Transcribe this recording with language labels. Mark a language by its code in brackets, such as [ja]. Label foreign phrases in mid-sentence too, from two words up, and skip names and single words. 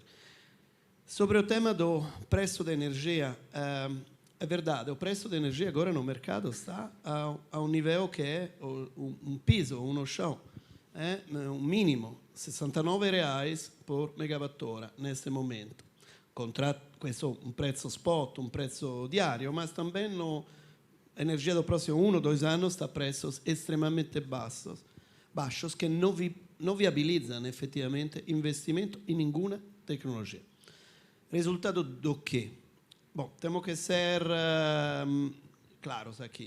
[pt] Sobre o tema do preço da energia, é verdade, o preço da energia agora no mercado está a um nível que é um piso, um chão, um mínimo, R$69 por megawattora neste momento. [it] Questo un prezzo spot, un prezzo diario, [pt] mas também a energia do próximo 1 ou 2 anos está a preços extremamente baixos que não viabilizam efetivamente investimento em nenhuma tecnologia. Resultado do quê? Bom, temos que ser claros aqui.